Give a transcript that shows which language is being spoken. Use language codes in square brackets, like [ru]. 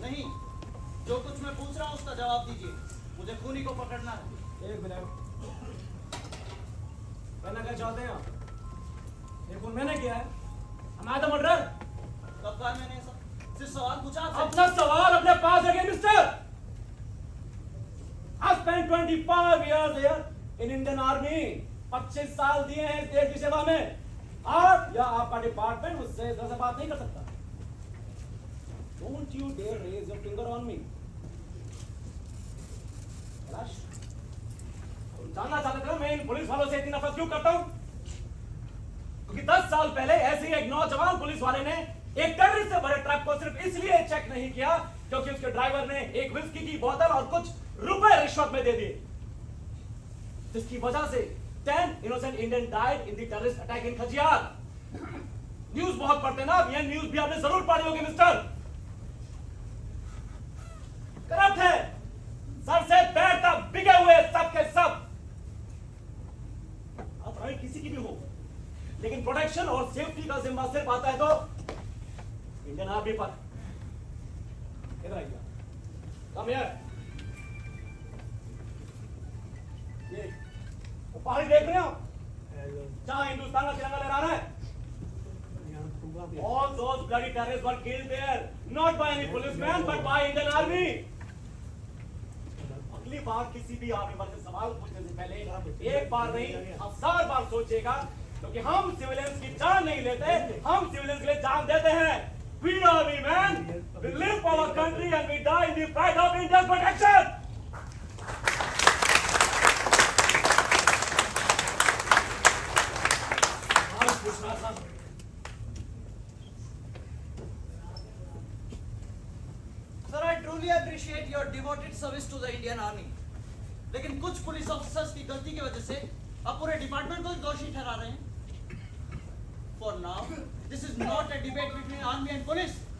[hi] नहीं, जो कुछ मैं पूछ रहा हूँ उसका जवाब दीजिए। मुझे खूनी को पकड़ना है। एक मिनट। कहना क्या चाहते हैं आप? ये खून मैंने किया है। [en] Am I the murderer? [hi] कब कहा मैंने ऐसा? सिर्फ सवाल पूछा आपसे। अपना सवाल अपने पास रखिए mister. [en] I spent 25 years here in Indian Army. [hi] 25 साल दिए हैं इस देश की सेवा में। आप या आपका डिपार्टमेंट मुझसे इस तरह से बात नहीं कर सकता। [en] Don't you dare raise your finger on me. [hi] Kailash, तुम जानना चाहते थे ना मैं इन पुलिस वालों से इतनी नफरत क्यों करता हूं? क्योंकि 10 साल पहले ऐसे ही एक नौजवान पुलिस वाले ने एक टेररिस्ट से भरे ट्रक को सिर्फ इसलिए चेक नहीं किया क्योंकि उसके ड्राइवर ने एक विस्की की बोतल और कुछ रुपए रिश्वत में दे दिए, जिसकी वजह से 10 [en] innocent Indian died in the terrorist attack in [hi] Khajjiar. News बहुत पढ़ते ना, ये न्यूज भी आपने जरूर पढ़ी होगी मिस्टर। करप्ट है, सर से पैर तक बिके हुए सब के सब। आप राइट किसी की भी हो, लेकिन प्रोटेक्शन और सेफ्टी का जिम्मा सिर्फ आता है तो इंडियन आर्मी पर। इधर आइए, [en] Come here. [hi] ये वो पहाड़ी देख रहे हो जहां हिंदुस्तान का तिरंगा लहरा रहा है? [en] All those bloody terrorists were killed there, not by any policeman, but by Indian Army. [hi] अगली बार किसी भी आर्मी पर से सवाल पूछने से पहले एक बार नहीं 1000 बार सोचिएगा, क्योंकि हम सिविलियंस की जान नहीं लेते, हम सिविलियंस के लिए जान देते हैं। [en] We army men, we live for our country and we die in the fight of India's protection. [hi] पूछना था [en] Sir, I truly appreciate your devoted service to the Indian Army. [hi] लेकिन कुछ पुलिस ऑफिसर्स की गलती की वजह से आप पूरे डिपार्टमेंट को दोषी ठहरा रहे हैं। [en] For now, this is not a debate between army and police.